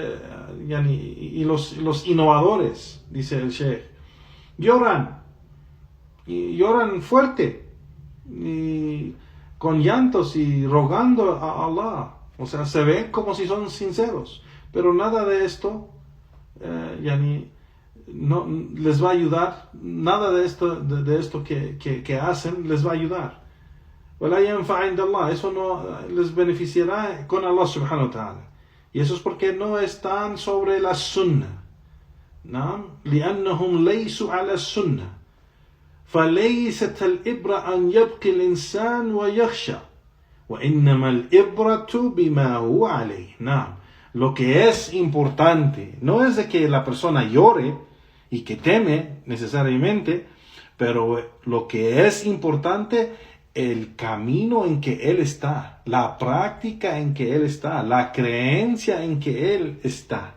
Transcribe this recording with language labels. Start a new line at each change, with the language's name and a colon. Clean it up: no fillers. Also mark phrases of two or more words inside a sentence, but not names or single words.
Spanish: los innovadores, dice el Sheikh, lloran fuerte y con llantos y rogando a Allah, o sea, se ven como si son sinceros, pero nada de esto no les va a ayudar, nada de esto que hacen les va a ayudar. Eso no les beneficiará con
Arabic: الله سبحانه وتعالى.
Spanish: Y eso es porque no están sobre la sunnah. ¿No?
Arabic: لأنهم ليسوا على السنة فليست الإبرة أن يبكي الإنسان ويخشى وإنما الإبرة بما هو عليه.
Spanish: ¿No? Lo que es importante no es de que la persona llore y que teme necesariamente, pero lo que es importante, el camino en que él está, la práctica en que él está, la creencia en que él está.